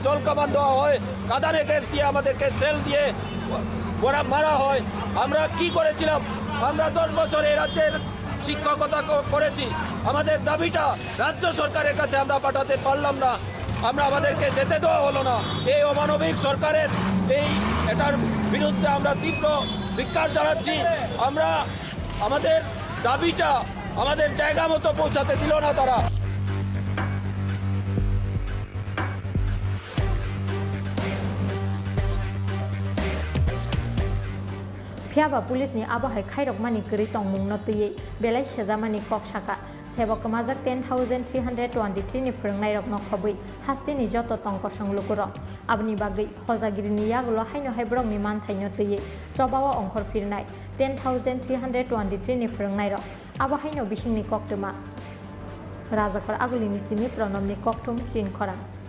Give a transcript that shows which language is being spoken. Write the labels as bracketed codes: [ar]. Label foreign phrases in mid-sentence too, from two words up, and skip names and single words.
[bn] জল কামান দেওয়া হয় কাঁদানে গ্যাস দিয়ে আমাদেরকে সেল দিয়ে মারা হয় আমরা কি করেছিলাম আমরা 10 বছর এই রাজ্যের শিক্ষকতা করেছি আমাদের দাবিটা রাজ্য সরকারের কাছে আমরা পাঠাতে পারলাম না আমরা আমাদেরকে যেতে দেওয়া হলো না এই অমানবিক সরকারের এটার বিরুদ্ধে আমরা তীব্র ধিক্কার জানাচ্ছি আমরা আমাদের দাবিটা আমাদের জায়গা মতো পৌঁছাতে দিল না তারা [brx] फियाबा पुलिस नि आबहाय खायरक मानि गरि तंमुं नतयै बेलाय सेजामानि कक साका सेबक माजाक 10,323 नि फोरोंनाय रक नखबै हास्तिनि जत तंक संलुकुर आबनि बागै हजागिरिनि यागुल हायनो हायब्रंनि मानथायनो तयै चबावा अंखर फिरनाय 10,323 नि फोरोंनाय रक आबहायनो बिसिंनि कक्तमा राजाखर आगुलिनि सिमि प्रणबनि कक्तुम चिन खरां